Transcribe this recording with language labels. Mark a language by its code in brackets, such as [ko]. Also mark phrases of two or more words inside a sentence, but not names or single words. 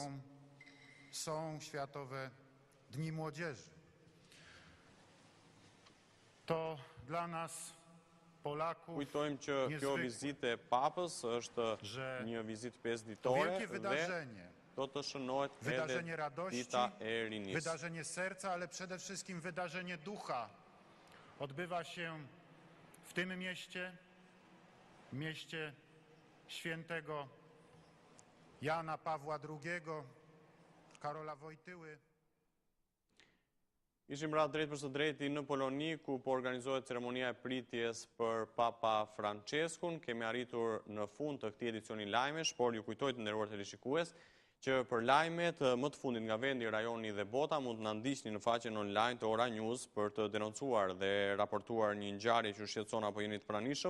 [pl] Są Światowe Dni Młodzieży. To dla nas, Polaków, [sq] kujtojmë që kjo vizitë e Papës është një vizitë 5 ditore dhe do të shënohet [pl] wydarzenie [sq] edhe [pl] radości, [sq] dita e rinisë. [pl] wydarzenie serca, ale przede wszystkim wydarzenie ducha. Odbywa się w tym mieście świętego Jana Pawła II, Karola Wojtyły. [sq] Ishim pra drejt për së drejti në Poloni, ku po organizohet ceremonia e pritjes për Papa Franceskun. Kemi arritur në fund të këtij edicioni lajmesh, por ju kujtoj të nderuar televizionist që për lajmet më të fundit nga vendi, rajoni dhe bota mund të na ndiqni në faqen online të Ora News për të denoncuar dhe raportuar një ngjarje që shqetëson apo jeni të pranishëm.